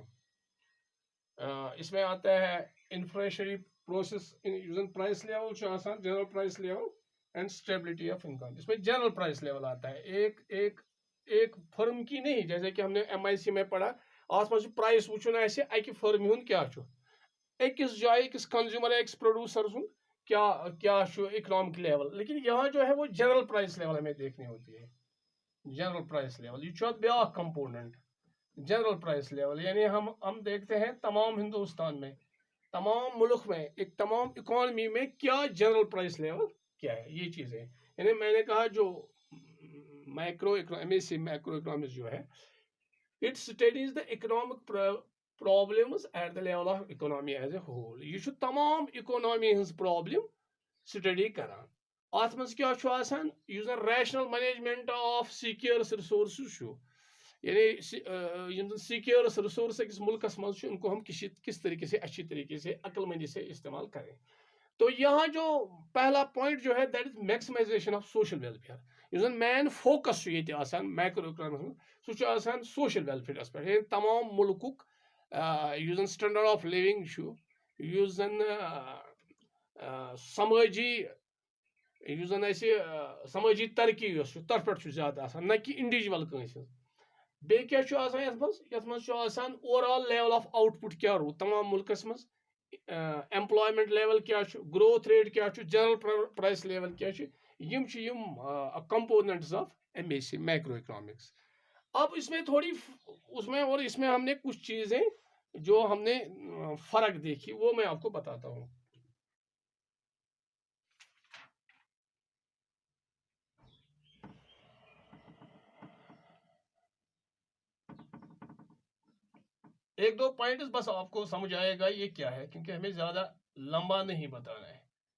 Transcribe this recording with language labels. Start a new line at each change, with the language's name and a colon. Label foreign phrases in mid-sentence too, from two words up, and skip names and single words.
Urdu: اس میں آتا ہے
English: inflationary process, price level general price level and stability of income.
Urdu: اس میں
English: general price level
Urdu: آتا ہے، ایک فرم کی نہیں، جیسے کہ ہم نے ایم آئی سی میں پڑھا
Kashmiri: آس مجھ پرائس وچن آسہِ اکہ فرم ہُنٛد کیا چھُ، أکِس جایہِ أکِس کنزیومر ایکس پروڈیوسر سُنٛد کیا چھُ
English: economic level.
Urdu: لیکن یہاں جو ہے وہ
English: general price level
Urdu: ہمیں دیکھنی ہوتی ہے.
English: general price level
Kashmiri: یہ چھُ اتھ بیاکھ کمپوننٹ،
English: general price level.
Urdu: یعنی ہم دیکھتے ہیں تمام ہندوستان میں، تمام ملک میں، ایک تمام اکانومی میں کیا
English: general price level
Urdu: کیا ہے، یہ چیزیں. یعنی میں نے کہا جو
English: micro M S C micro economics
Urdu: جو ہے
English: it studies the economic problems at the level of economy as a whole.
Kashmiri: یہ چھُ تمام اکنامی ہنٛز پرابلم سٹڈی کران. اتھ منٛز کیا چھُ آسان، یُس زن
English: rational management of scarce resources
Kashmiri: چھُ، یعنی یم
English: scarce resource
Kashmiri: أکِس ملکس منٛز چھُ،
Urdu: ان کو ہم کس طریقے سے اچھی طریقے سے عقل مندی سے استعمال کریں. تو یہاں جو پہلا پوائنٹ جو ہے
English: that is maximization of social welfare.
Kashmiri: یُس زن
English: main focus
Kashmiri: چھُ ییٚتہِ آسان
English: micro economics
Kashmiri: منٛز، سُہ چھُ آسان
English: social welfare
Kashmiri: پٮ۪ٹھ. یعنی تمام ملکُک یُس زن
English: standard of living
Kashmiri: چھُ، یُس زن سمٲجی یُس زن اَسہِ سمٲجی ترقی یۄس چھُ تتھ پٮ۪ٹھ چھُ زیادٕ آسان، نہ کہِ انڈیوجول کٲنٛسہِ ہٕنٛز. بیٚیہِ کیاہ چھُ آسان یتھ منٛز چھُ آسان
English: overall level of output
Kashmiri: کیا روٗد تمام ملکس منٛز،
English: employment level
Kashmiri: کیا چھُ،
English: growth rate
Kashmiri: کیا چھُ،
English: general price level
Kashmiri: کیا چھُ. یم چھِ یم
English: components of M A C micro economics.
Urdu: اب اس میں تھوڑی اس میں ہم نے کچھ چیزیں جو ہم نے فرق دیکھی وہ میں آپ کو بتاتا ہوں. ایک دو پوائنٹس بس آپ کو سمجھ آئے گا یہ کیا ہے، کیونکہ ہمیں زیادہ لمبا نہیں بتانا ہے.